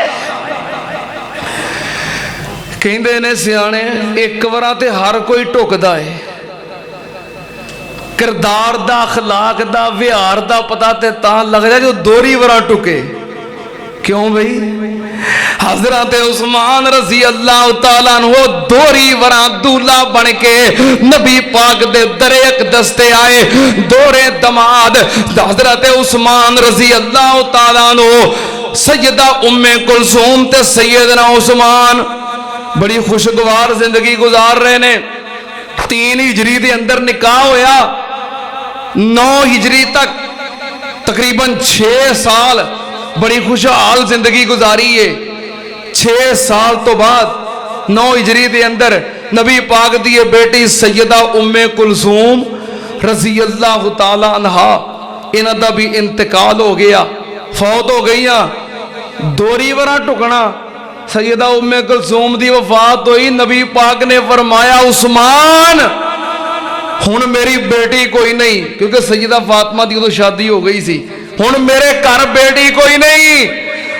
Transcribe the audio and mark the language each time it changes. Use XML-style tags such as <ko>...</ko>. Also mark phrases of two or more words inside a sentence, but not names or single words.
<pa>کہندے نے سیانے اک بار تے ہر کوئی ٹکدا ہے، کردار دا اخلاق دا وہار دا پتہ تے تاں لگدا جو دوہری وارا ٹکے. کیوں بھائی؟ حضرت عثمان</pa> <ar>رضي الله تعالى عنه</ar> <pa>دوہری وارا دولہا بن کے نبی پاک دے دریک دستے آئے. دوہرے داماد حضرت عثمان</pa> <ar>رضي الله تعالى عنه</ar> <pa>سیدہ ام کلثوم تے سیدنا عثمان بڑی خوشگوار زندگی گزار رہے نے. 3 ہجری دے اندر نکاح ہویا، 9 ہجری تک تقریباً 6 سال بڑی خوشحال زندگی گزاری ہے. 6 سال توں بعد 9 ہجری دے اندر نبی پاک دی بیٹی سیدہ ام کلثوم</pa> <ar>رضي الله تعالى عنها</ar> <pa>انہاں دا وی انتقال ہو گیا. فوت ہو گئی، دوری ورا ٹکنا. سیدہ ام کلثوم دی وفات ہوئی، نبی پاک نے فرمایا عثمان ہن میری بیٹی کوئی نہیں، کیونکہ سیدہ فاطمہ دی اودوں شادی ہو گئی سی، ہن میرے گھر بیٹی کوئی نہیں.</pa>